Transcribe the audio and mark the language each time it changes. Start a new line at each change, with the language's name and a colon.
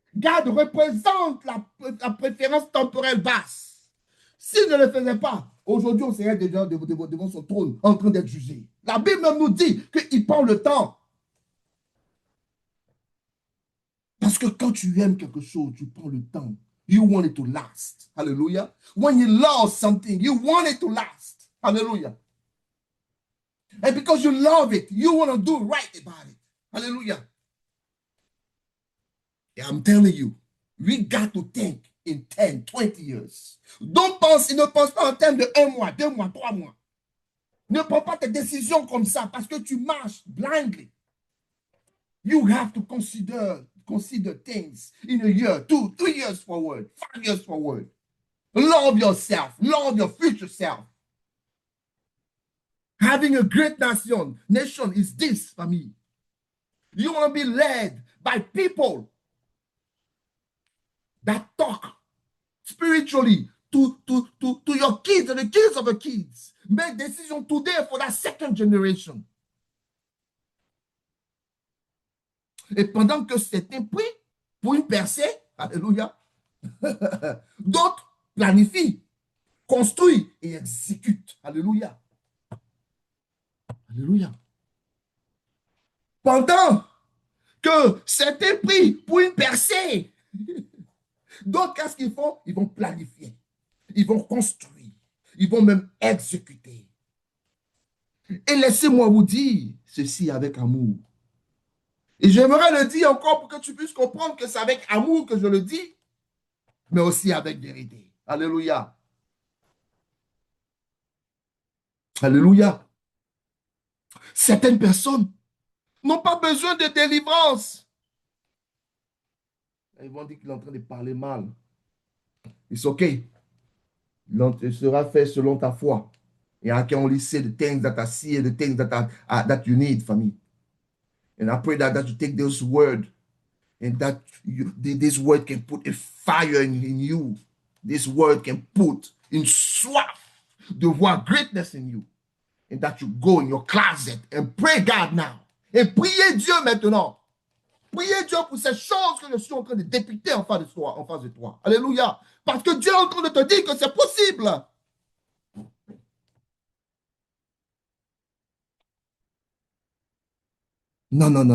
French: Gad représente la préférence temporelle basse. S'il ne le faisait pas, aujourd'hui, on serait déjà devant son trône en train d'être jugé. La Bible même nous dit qu'il prend le temps. Parce que quand tu aimes quelque chose, tu prends le temps.
English: You want it to last. Hallelujah. When you love something, you want it to last. Hallelujah. And because you love it, you want to do right about it. Hallelujah. And I'm telling you, we got to think in 10, 20 years.
French: Ne pense pas en termes de 1 mois, 2 mois, 3 mois. Ne prends pas tes décisions comme ça parce que tu marches blindly.
English: You have to consider things in a year, 2, 3 years forward, 5 years forward. Love yourself. Love your future self. Having a great nation is this, family. You want to be led by people that talk spiritually to your kids and the kids of the kids. Make decisions today for that second generation.
French: Et pendant que certains prient pour une percée, alléluia, d'autres planifient, construisent et exécutent. Alléluia. Alléluia. Pendant que certains prient pour une percée, d'autres, qu'est-ce qu'ils font? Ils vont planifier, ils vont construire, ils vont même exécuter. Et laissez-moi vous dire ceci avec amour. Et j'aimerais le dire encore pour que tu puisses comprendre que c'est avec amour que je le dis, mais aussi avec vérité. Alléluia. Alléluia. Certaines personnes n'ont pas besoin de délivrance. Ils vont dire qu'il est en train de parler mal.
English: It's okay.
French: Il sera fait selon ta foi.
English: And I can only say the things that I see and the things that you need for me. And I pray that you take those words and that this word can put a fire in you. This word can put in
French: soif de voir
English: greatness in you. And that you go in your closet and pray God now.
French: Et priez Dieu maintenant. Priez Dieu pour ces choses que je suis en train de dépicter en face de toi. Alléluia. Parce que Dieu est en train de te dire que c'est possible. Non.